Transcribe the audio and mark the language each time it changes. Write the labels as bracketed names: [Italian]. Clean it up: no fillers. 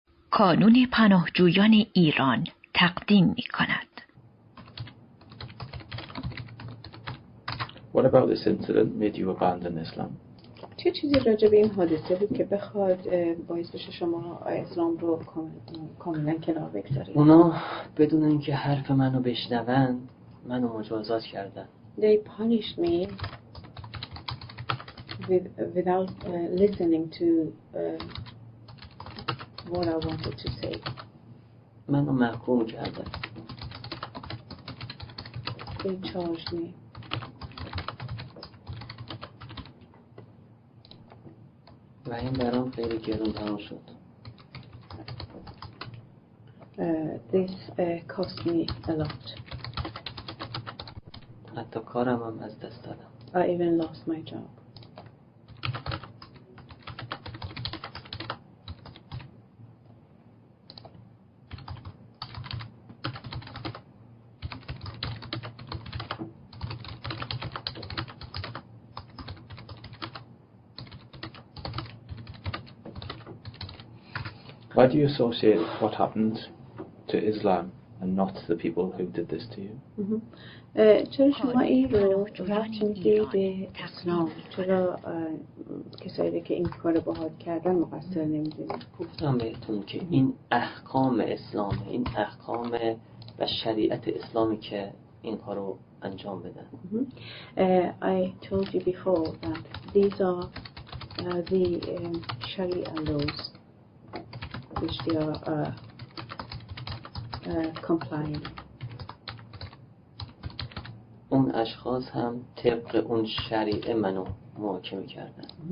[Persian] کانون پناهجویان ایران تقدیم می کند. [English] What about this incident made you abandon Islam? [Persian] چه چیزی راجع به این حادثه بود که بخواد باعث بشه شما اسلام رو کاملا کنار بگذارید؟ اونا بدون اینکه حرف منو بشنون منو مجازات کردن. [English] They punished me without listening to what I wanted to say. [Persian] منو محکوم کردن. [English] They charged me. [Persian] و این برام خیلی گرون تمام شد. [English] This cost me a lot. [Persian] حتی کارم هم از دست دادم. [English] I even lost my job. Why do you associate what happened to Islam and not the people who did this to you? [Persian] چرا شما این رو ربط میدی به اسلام؟ چرا کسایی که این کار باهات کردن مقصر نمیدونید؟ گفتم بهتون که این احکام اسلامه، این احکام و شریعت اسلامی که این کار رو انجام بدن. [English] I told you before that these are the Sharia laws which they are complying. [Persian] اون اشخاص هم طبق اون شریعه منو محاکمه کردن.